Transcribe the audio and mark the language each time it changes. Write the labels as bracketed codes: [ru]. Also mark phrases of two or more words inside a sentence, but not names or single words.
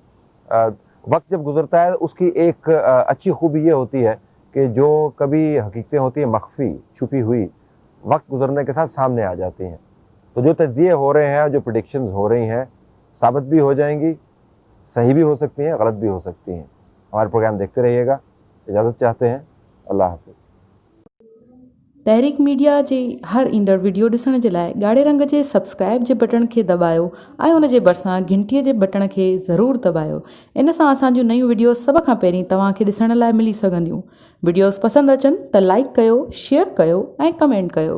[ur] وقت جب گزرتا ہے اس کی ایک اچھی خوبی یہ ہوتی ہے کہ جو کبھی حقیقتیں ہوتی ہیں مخفی چھپی ہوئی، وقت گزرنے کے ساتھ سامنے آ جاتی ہیں۔ تو جو تجزیے ہو رہے ہیں، جو پریڈکشنز ہو رہی ہیں، ثابت بھی ہو جائیں گی، صحیح بھی ہو سکتی ہیں، غلط بھی ہو سکتی ہیں۔ ہمارے پروگرام دیکھتے رہیے گا، اجازت چاہتے ہیں، اللہ حافظ۔ [sd] तहरीक मीडिया जे हर ईंदड़ वीडियो ॾिसण जे लाइ ॻाढ़े रंग जे सब्सक्राइब जे बटन खे दॿायो ऐं उन जे भरिसां घंटीअ जे बटन खे ज़रूरु दॿायो। इन सां असांजूं नयूं वीडियो सभ खां पहिरीं तव्हांखे ॾिसण लाइ मिली सघंदियूं। वीडियोस पसंदि अचनि त लाइक कयो, शेयर कयो ऐं कमेंट कयो।